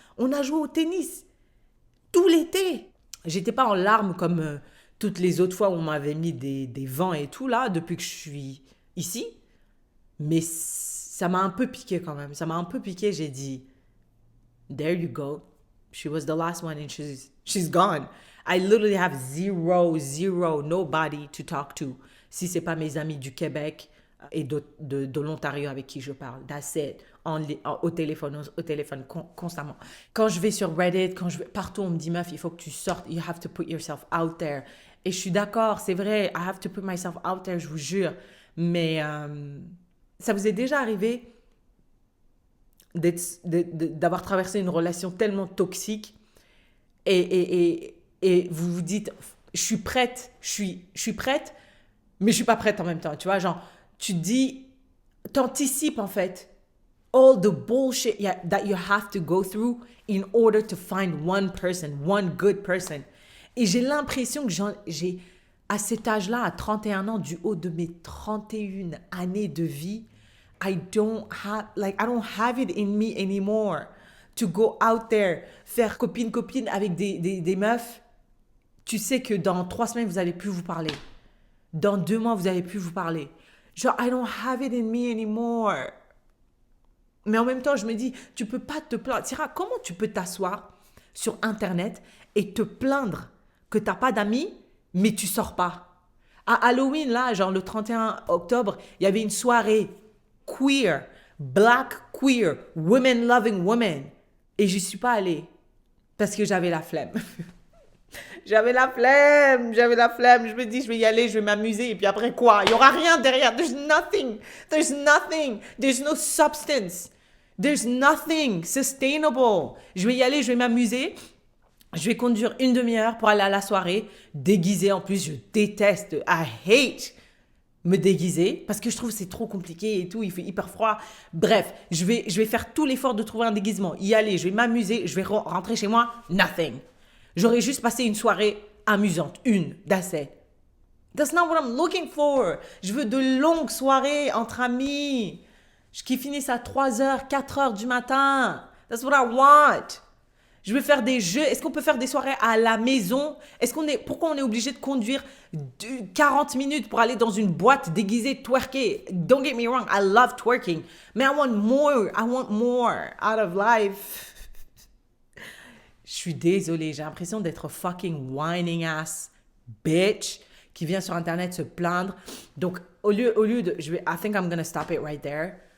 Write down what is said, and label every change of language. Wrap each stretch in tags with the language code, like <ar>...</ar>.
<fr>On a joué au tennis tout l'été. J'étais pas en larmes comme toutes les autres fois où on m'avait mis des vents et tout là, depuis que je suis ici. Mais ça m'a un peu piqué quand même. Ça m'a un peu piqué, j'ai dit,</fr> <en>there you go. She was the last one and she's gone. I literally have zero, nobody to talk to.</en> <fr>Si c'est pas mes amis du Québec et de l'Ontario avec qui je parle.</fr> <en>That's it.</en> <fr>Au téléphone constamment. Quand je vais sur Reddit, partout on me dit, meuf, il faut que tu sortes.</fr> <en>You have to put yourself out there.</en> <fr>Et je suis d'accord, c'est vrai.</fr> <en>I have to put myself out there,</en> <fr>je vous jure. Mais ça vous est déjà arrivé d'avoir traversé une relation tellement toxique et vous vous dites, je suis prête, je suis prête, mais je suis pas prête en même temps, tu vois, genre, tu te dis, t'anticipes en fait</fr> <en>all the bullshit that you have to go through in order to find one person, one good person.</en> <fr>Et j'ai l'impression que j'ai, à cet âge-là, à 31 ans, du haut de mes 31 années de vie,</fr> <en>I don't have it in me anymore to go out there,</en> <fr>faire copine avec des meufs. Tu sais que dans 3 semaines, vous n'allez plus vous parler. Dans 2 mois, vous n'allez plus vous parler. Genre,</fr> <en>I don't have it in me anymore.</en> <fr>Mais en même temps, je me dis, tu peux pas te plaindre. Syrah, comment tu peux t'asseoir sur Internet et te plaindre que tu n'as pas d'amis, mais tu sors pas? À Halloween, là, genre le 31 octobre, il y avait une soirée queer, black queer, women loving women. Et je suis pas allée parce que j'avais la flemme. J'avais la flemme. Je me dis, je vais y aller, je vais m'amuser. Et puis après quoi? Il y aura rien derrière.</fr> <en>There's nothing. There's no substance. There's nothing sustainable.</en> <fr>Je vais y aller, je vais m'amuser. Je vais conduire 1 demi-heure pour aller à la soirée, déguisée en plus. Je déteste,</fr> <en>I hate</en> <fr>me déguiser parce que je trouve que c'est trop compliqué et tout, il fait hyper froid. Bref, je vais faire tout l'effort de trouver un déguisement, y aller, je vais m'amuser, je vais rentrer chez moi,</fr> <en>nothing.</en> <fr>J'aurais juste passé une soirée amusante,</fr> <en>that's it. That's not what I'm looking for.</en> <fr>Je veux de longues soirées entre amis qui finissent à 3h, 4h du matin.</fr> <en>That's what I want.</en> <fr>Je veux faire des jeux. Est-ce qu'on peut faire des soirées à la maison? Pourquoi on est obligé de conduire 40 minutes pour aller dans une boîte déguisée, twerker?</fr> <en>Don't get me wrong, I love twerking.</en> <fr>Mais</fr> <en>I want more out of life.</en> <fr>Je suis désolée, j'ai l'impression d'être</fr> <en>fucking whining ass bitch</en> <fr>qui vient sur Internet se plaindre. Donc, au lieu de...</fr> <en>I think I'm gonna stop it right there.</en>